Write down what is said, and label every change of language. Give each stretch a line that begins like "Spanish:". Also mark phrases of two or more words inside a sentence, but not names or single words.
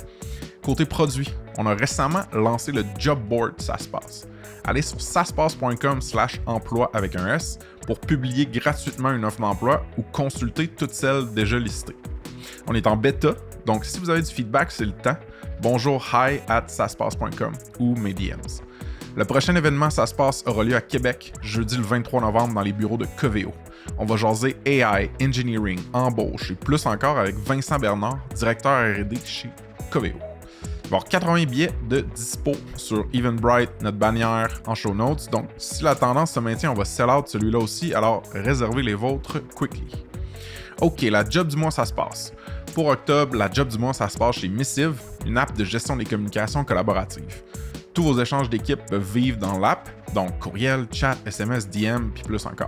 French: Côté produit, on a récemment lancé le Job Board SaaSpace. Allez sur saspace.com/emploi avec un S pour publier gratuitement une offre d'emploi ou consulter toutes celles déjà listées. On est en bêta, donc si vous avez du feedback, c'est le temps. Bonjour hi@saspace.com ou mes DMs. Le prochain événement Ça se passe aura lieu à Québec, jeudi le 23 novembre dans les bureaux de Coveo. On va jaser
English: AI, engineering,
French: embauche et plus encore avec Vincent Bernard, directeur R&D chez Coveo. Il va y avoir 80 billets de dispo sur Eventbrite, notre bannière en
English: show notes.
French: Donc, si la tendance se maintient, on va
English: sell out
French: celui-là aussi, alors réservez les vôtres quickly. OK, la job du mois, ça se passe. Pour octobre, la job du mois, ça se passe chez Missive, une app de gestion des communications collaboratives. Tous vos échanges d'équipe peuvent vivre dans l'app, donc courriel, chat, SMS, DM, puis plus encore.